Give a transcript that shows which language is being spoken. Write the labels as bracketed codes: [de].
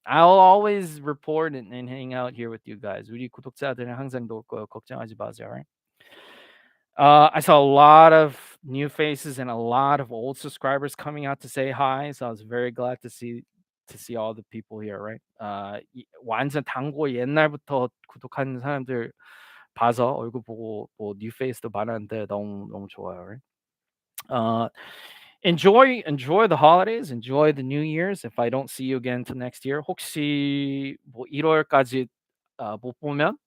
[en] I'll always report and hang out here with you guys. [ko] 우리 구독자들은 항상 놀 거예요. 걱정하지 마세요, [en] right? I saw a lot of new faces and a lot of old subscribers coming out to say hi, so I was very glad to see all the people here, right? [ko] 완전 단고 옛날부터 구독하는 사람들 봐서 얼굴 보고 뭐 [en] new face [ko] 도 많았는데 너무 좋아요, [en] right? Enjoy the holidays, enjoy the New Year's. If I don't see you again till next year, [ko] 혹시 뭐 1월까지 못 보면